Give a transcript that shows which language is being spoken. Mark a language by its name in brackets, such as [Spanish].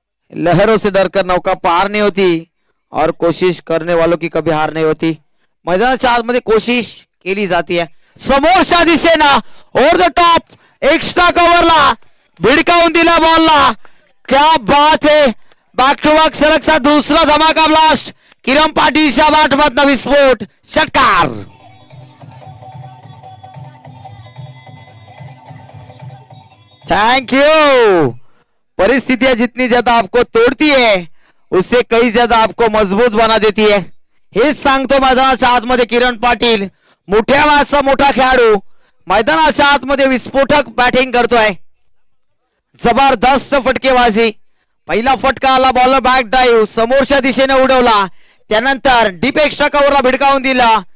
[Hindi] लहरों से डरकर नौका पार नहीं होती और कोशिश करने वालों की कभी हार नहीं होती. [Marathi] मैदानाच्या आतमध्ये कोशिश केली जाते. समोरच्या दिशेनं ओव्हर द टॉप एक्स्ट्रा कव्हरला भिडकावून दिला बॉलला. क्या बात है, बॅक टू बॅक सलगचा दुसरा धमाका ब्लास्ट. किरण पाटीलच्या बॅटमधनं विस्फोट, षटकार. [English] Thank you. [Hindi] परिस्थितियां जितनी ज्यादा आपको तोड़ती है उससे कई ज्यादा आपको मजबूत बना देती है. [Marathi] हेच सांगतो मैदानाच्या आतमध्ये किरण पाटील, मोठ्या मॅचचा मोठा खेळाडू मैदानाच्या आतमध्ये विस्फोटक बॅटिंग करतोय. जबरदस्त फटकेबाजी. पहिला फटका आला, बॉलर बॅक ड्राईव्ह समोरच्या दिशेने उडवला, त्यानंतर डीप एक्स्ट्रा कव्हरला भिडकावून दिला.